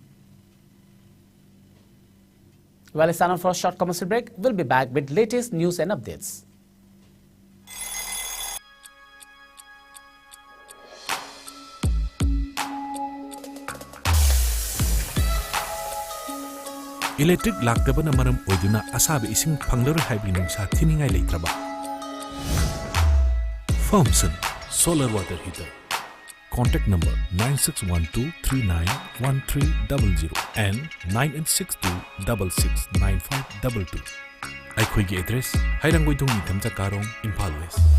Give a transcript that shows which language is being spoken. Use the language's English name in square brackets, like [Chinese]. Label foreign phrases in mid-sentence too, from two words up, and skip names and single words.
[English] Well, it's time for a short commercial break. We'll be back with latest news and updates. [Manipuri] Electric lakdaba na maram oiduna asabi ising panglaru hybrid nungsa thiningai leitraba. Thompson Solar Water Heater. [English] Contact number 9612391300 and 9862669522. [Manipuri] Aikhoigi address Hairangoidong Nitamja Karong, Imphal West.